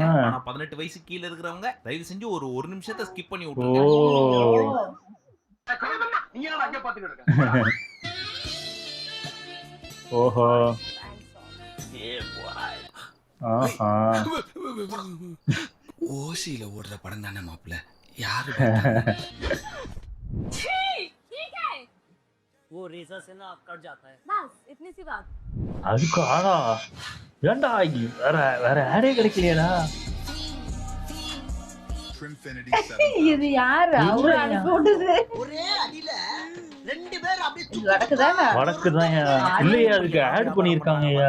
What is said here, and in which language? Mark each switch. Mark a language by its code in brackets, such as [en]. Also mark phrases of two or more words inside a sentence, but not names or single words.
[ta] ஆனா 18 வயசு கீழ இருக்கிறவங்க தயவு செஞ்சு ஒரு நிமிஷத்தை ஸ்கிப் பண்ணி விட்டுருங்க. நீங்க என்ன அங்க பாத்துக்கிட்டு இருக்க? ஓஹோ ஆஹா ஓசியில ஓடுற படம் தானே மாப்பிள்ள. யாரு [hi] वो रेजर से ना कट जाता है. बस इतनी सी बात. [ta] அதுக்கு ஆனா ஏன்டா வேற வேற ஆடே கிடைக்கலையடா. இது யாரு அவரு அனுப்பி விட்டது? ஒரே அடியில ரெண்டு பேர் அப்படியே வடக்குதானே? வடக்குதான் இல்லையா, அதுக்கு ஆட் பண்ணிருக்காங்கய்யா.